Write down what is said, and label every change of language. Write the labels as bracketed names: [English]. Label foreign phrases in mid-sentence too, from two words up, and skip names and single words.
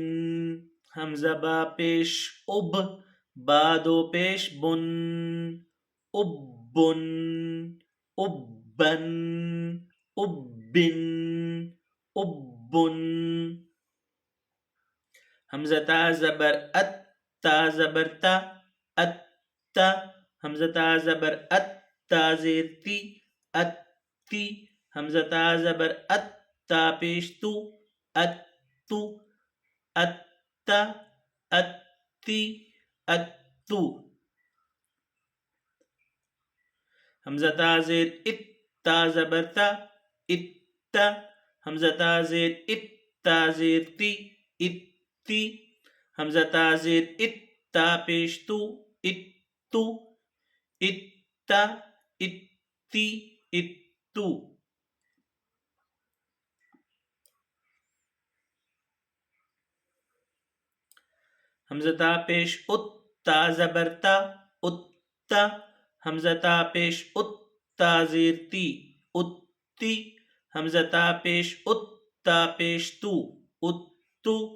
[Urdu] حمزہ با پیش اب، با دو پیش بن، اب بن۔ اب بن، اب بن، اب بن۔ حمزہ تا زبر ات، تا زبر تا، ات تا۔ حمزہ تا زبر ات، تا زیر تی، ات تی۔ حمزہ تا زبر ات، تا پیش تو، ات تو۔ ات تا، ات تی، ات تو۔ حمزہ تا زیر ات، تا زبر تا، ات تا۔ حمزہ تا زیر ات، تا زیر تی، ات تی حمزہ تا زیر اتا پیش تو اتو اتا اتی اتو حمزہ تا پیش اتا زبر تا اتا حمزہ تا پیش اتا زیر تی اتی حمزہ تا پیش اتا پیش تو اتو